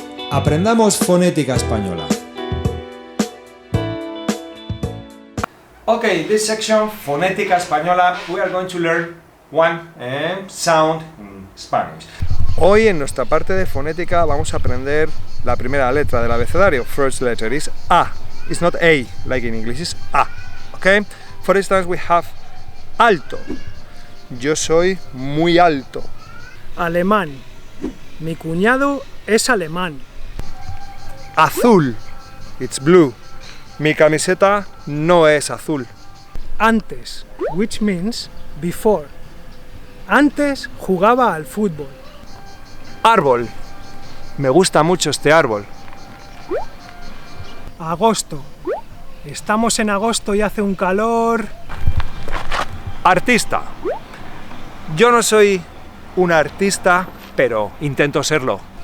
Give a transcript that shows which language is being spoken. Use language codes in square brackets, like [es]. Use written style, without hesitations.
[es] Aprendamos fonética española. [en] Okay, this section, Fonética Española, we are going to learn one sound in Spanish. [es] Hoy en nuestra parte de fonética vamos a aprender la primera letra del abecedario. [en] First letter is A. It's not A, like in English, it's A. Okay? For instance, we have alto. [es] Yo soy muy alto. Alemán. Mi cuñado es alemán. Azul. [en] It's blue. [es] Mi camiseta no es azul. [en] Antes, which means before. [es] Antes jugaba al fútbol. Árbol. Me gusta mucho este árbol. Agosto. Estamos en agosto y hace un calor. Artista. Yo no soy un artista, pero intento serlo.